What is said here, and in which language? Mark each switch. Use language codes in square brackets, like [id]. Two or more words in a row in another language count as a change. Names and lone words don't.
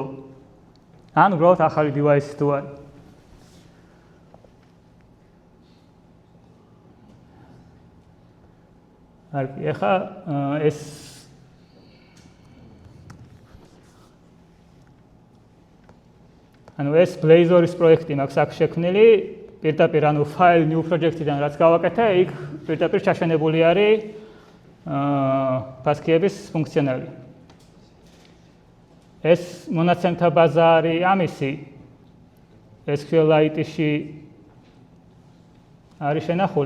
[ka] ან უბრალოდ ახალი device თუ არის. ეხლა ეს ეს Blazor-ის პროექტი მაქვს აქ შექმნილი, პირდაპირ [en] file new project- [ka] დან რაც გავაკეთე, იქ პირდაპირ ჩაშენებული არის ფასკიების ფუნქციონალი. ეს მონაცემთა ბაზა არის ამისი, SQLite-ში არის შენახული.